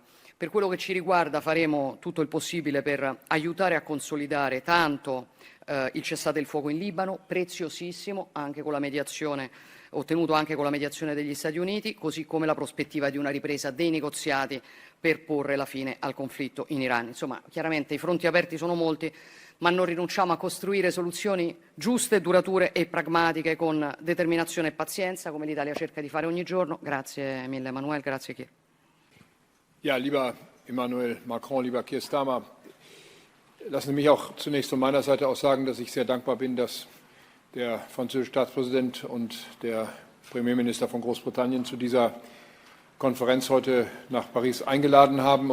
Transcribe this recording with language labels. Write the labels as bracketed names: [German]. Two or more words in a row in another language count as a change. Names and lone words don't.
[Italian] Per quello che ci riguarda faremo tutto il possibile per aiutare a consolidare tanto il cessate il fuoco in Libano, preziosissimo, anche con la mediazione, ottenuto anche con la mediazione degli Stati Uniti, così come la prospettiva di una ripresa dei negoziati per porre la fine al conflitto in Iran. Insomma, chiaramente i fronti aperti sono molti, ma non rinunciamo a costruire soluzioni giuste, durature e pragmatiche con determinazione e pazienza, come l'Italia cerca di fare ogni giorno. Grazie mille, Emmanuel. Grazie, Keir. [German] Ja, lieber Emmanuel Macron, lieber Keir Starmer, lassen Sie mich auch zunächst von meiner Seite aus sagen, dass ich sehr dankbar bin, dass der französische Staatspräsident und der Premierminister von Großbritannien zu dieser Konferenz heute nach Paris eingeladen haben.